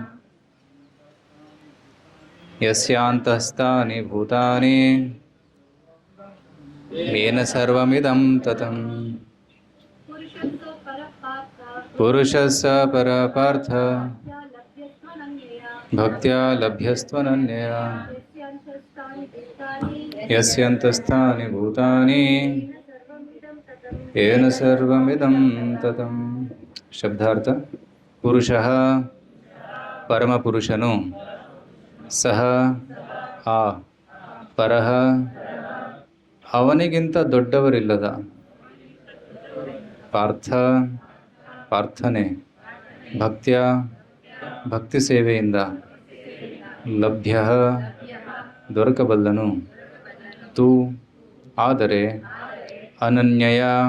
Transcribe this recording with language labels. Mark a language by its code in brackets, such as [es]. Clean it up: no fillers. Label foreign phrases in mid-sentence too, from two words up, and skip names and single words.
[sa] ಯಸ್ಯಾಂತಸ್ಥಾನಿ ಭೂತಾನಿ ಯೇನ ಸರ್ವಮಿದಂ ತತಂ ಪುರುಷಃ ಸ ಪರ ಪಾರ್ಥ ಭಕ್ತ್ಯಾ ಲಭ್ಯಸ್ತ್ವನನ್ಯಯಾ ಯಸ್ಯಾಂತಸ್ಥಾನಿ ಭೂತಾನಿ ಯೇನ ಸರ್ವಮಿದಂ ತತಂ. [kn] ಶಬ್ದಾರ್ಥ: ಪುರುಷಃ ಪರಮಪುರುಷನು, ಸಹ ಆ ಪರಃ ಅವನಿಗಿಂತ ದೊಡ್ಡವರಿಲ್ಲದ, ಪಾರ್ಥ ಪಾರ್ಥನೆ, ಭಕ್ತ್ಯ ಭಕ್ತಿ ಸೇವೆಯಿಂದ, ಲಭ್ಯ ದೊರಕಬಲ್ಲನು, ತು ಆದರೆ, ಅನನ್ಯಯ